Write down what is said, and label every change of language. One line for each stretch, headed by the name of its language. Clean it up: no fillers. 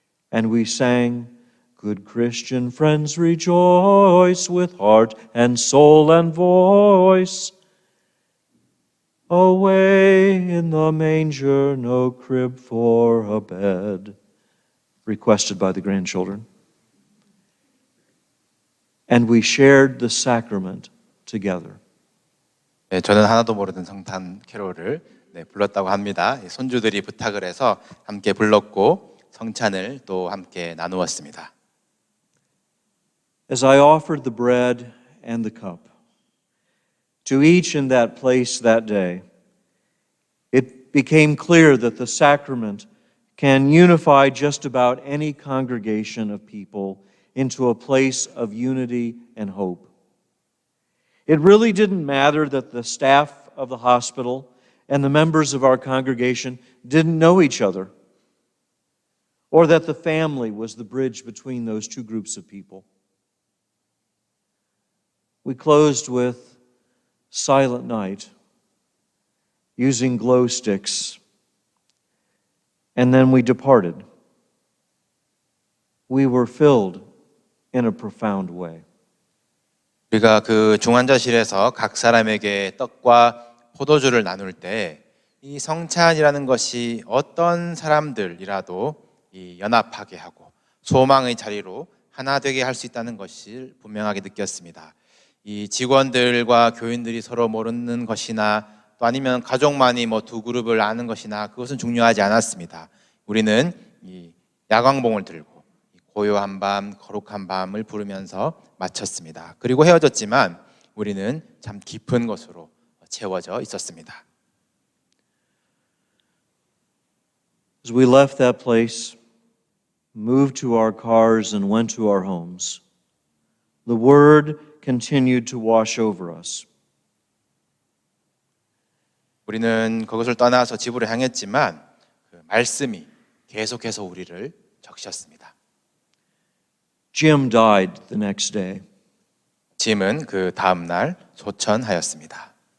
English: And we sang, Good Christian friends, rejoice with heart and soul and voice. Away in the manger, no crib for a bed, requested by the grandchildren. And we shared the sacrament together.
Korean: 네, 저는 하나도 모르는 성탄 캐롤을 불렀다고 합니다. 손주들이 부탁을 해서 함께 불렀고 성찬을 또 함께 나누었습니다.
English: As I offered the bread and the cup to each in that place that day, it became clear that the sacrament can unify just about any congregation of people into a place of unity and hope. It really didn't matter that the staff of the hospital and the members of our congregation didn't know each other, or that the family was the bridge between those two groups of people. We closed with Silent Night, using glow sticks, and then we departed. We were filled in a profound way.
Korean: 우리가 그 중환자실에서 각 사람에게 떡과 포도주를 나눌 때 이 성찬이라는 것이 어떤 사람들이라도 이 연합하게 하고 소망의 자리로 하나 되게 할 수 있다는 것을 분명하게 느꼈습니다. 이 직원들과 교인들이 서로 모르는 것이나 또 아니면 가족만이 두 그룹을 아는 것이나 그것은 중요하지 않았습니다. 우리는 이 야광봉을 들고 고요한 밤, 거룩한 밤을 부르면서 마쳤습니다. 그리고 헤어졌지만 우리는 참 깊은 것으로 채워져 있었습니다.
English: As we left that place, moved to our cars and went to our homes, the word continued to wash over us.
Korean: 우리는 그것을 떠나서 집으로 향했지만 그 말씀이 계속해서 우리를 적셨습니다.
English: Jim died the next day.
Korean: 짐은 그 다음 날 소천하였습니다.